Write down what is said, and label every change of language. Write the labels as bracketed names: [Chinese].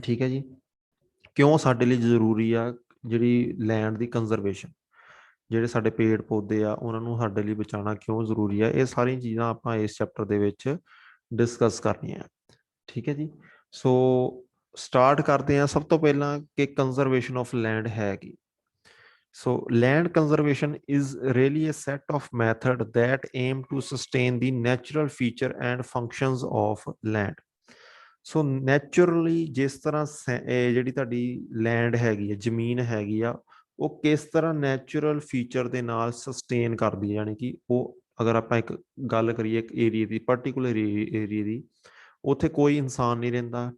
[Punjabi] ਠੀਕ ਹੈ ਜੀ, ਕਿਉਂ ਸਾਡੇ ਲਈ ਜ਼ਰੂਰੀ ਆ ਜਿਹੜੀ ਲੈਂਡ ਦੀ ਕੰਜ਼ਰਵੇਸ਼ਨ, ਜਿਹੜੇ ਸਾਡੇ ਪੇੜ ਪੌਦੇ ਆ ਉਹਨਾਂ ਨੂੰ ਸਾਡੇ ਲਈ ਬਚਾਉਣਾ ਕਿਉਂ ਜ਼ਰੂਰੀ ਆ, ਇਹ ਸਾਰੀਆਂ ਚੀਜ਼ਾਂ ਆਪਾਂ ਇਸ ਚੈਪਟਰ ਦੇ ਵਿੱਚ ਡਿਸਕਸ ਕਰਨੀਆਂ। ਠੀਕ ਹੈ ਜੀ, ਸੋ ਸਟਾਰਟ ਕਰਦੇ ਹਾਂ ਸਭ ਤੋਂ ਪਹਿਲਾਂ ਕਿ ਕੰਜ਼ਰਵੇਸ਼ਨ ਆਫ ਲੈਂਡ ਹੈ ਕੀ। [English] So land conservation is really a set of method that aim to sustain the natural feature and functions of land. [Punjabi] So naturally ਜਿਸ ਤਰ੍ਹਾਂ ਜਿਹੜੀ ਤੁਹਾਡੀ ਲੈਂਡ ਹੈਗੀ ਹੈ, ਜ਼ਮੀਨ ਹੈਗੀ ਆ, ਉਹ ਕਿਸ ਤਰ੍ਹਾਂ ਨੈਚੁਰਲ ਫੀਚਰ ਦੇ ਨਾਲ ਸਸਟੇਨ ਕਰਦੀ ਹੈ, ਯਾਨੀ ਕਿ ਉਹ ਅਗਰ ਆਪਾਂ ਇੱਕ ਗੱਲ ਕਰੀਏ ਇੱਕ ਏਰੀਆ ਦੀ, ਪਾਰਟੀਕੂਲਰ ਏਰੀਆ ਦੀ, ਉੱਥੇ ਕੋਈ ਇਨਸਾਨ ਨਹੀਂ ਰਹਿੰਦਾ।